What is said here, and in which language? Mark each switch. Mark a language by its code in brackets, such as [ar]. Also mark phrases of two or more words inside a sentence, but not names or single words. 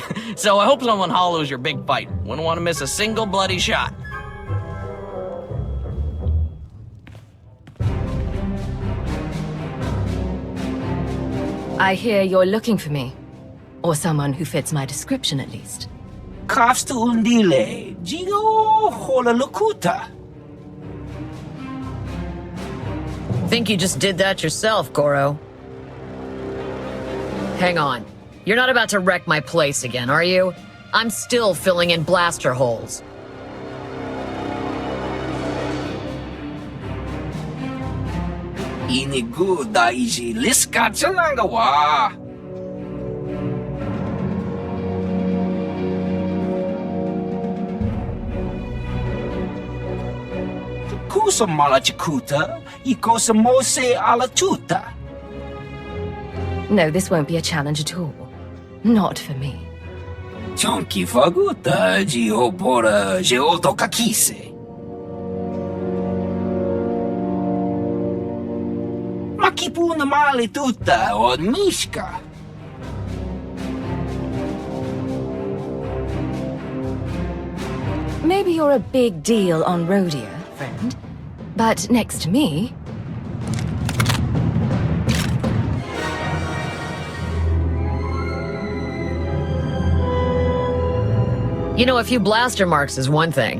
[en] So I hope someone hollows your big fight. Wouldn't want to miss a single bloody shot. I hear you're looking for me. Or someone who fits my description, at least. Kafsta undile, Jigo hola lokuta. Think you just did that yourself, Goro. Hang on. You're not about to wreck my place again, are you? I'm still filling in blaster holes. Inigu daiji liska chalanga wa. Kusa malachikuta, ikosa mose ala tuta. No, this won't be a challenge at all. Not for me. Chonki faguta, jiobora, jeoto kakise. Makipuna mali tuta od mishka. Maybe you're a big deal on Rhodia, friend. But next to me... You know, a few blaster marks is one thing.